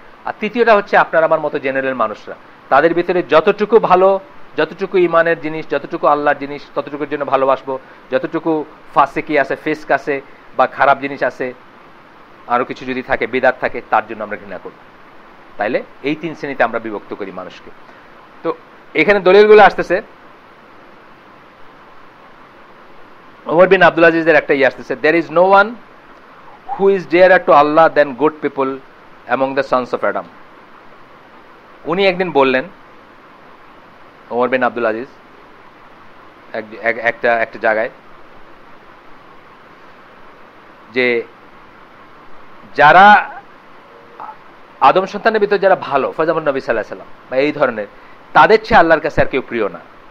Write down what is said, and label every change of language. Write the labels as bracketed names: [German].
[Bangla] আর তৃতীয়টা হচ্ছে আপনার আমার মতো জেনারেল মানুষরা, তাদের ভিতরে যতটুকু ভালো, যতটুকু ইমানের জিনিস, যতটুকু আল্লাহর জিনিস, ততটুকুর জন্য ভালোবাসবো, যতটুকু ফাসিকি আছে, ফিস্ক আছে বা খারাপ জিনিস আছে, আরো কিছু যদি থাকে, বিদাত থাকে, তার জন্য আমরা ঘৃণা করব। তাইলে এই 3 শ্রেণীতে আমরা বিভক্ত করি মানুষকে। তো এখানে দলিলগুলো আসতেছে, ওমর বিন আব্দুল আজিজের একটা আসতেছে, [English] there is no one who is dearer to Allah than good people among the sons of Adam. [Bangla] উনি একদিন বললেন, ওমর বিন আব্দুল আজিজ একটা জায়গায়, যে যারা আদম সন্তানের ভিতরে যারা ভালো, ফয়জামুন নবী সাল্লাল্লাহু আলাইহি ওয়াসাল্লাম বা এই ধরনের, তাদের চেয়ে আল্লাহর কাছে আর কেউ প্রিয় না।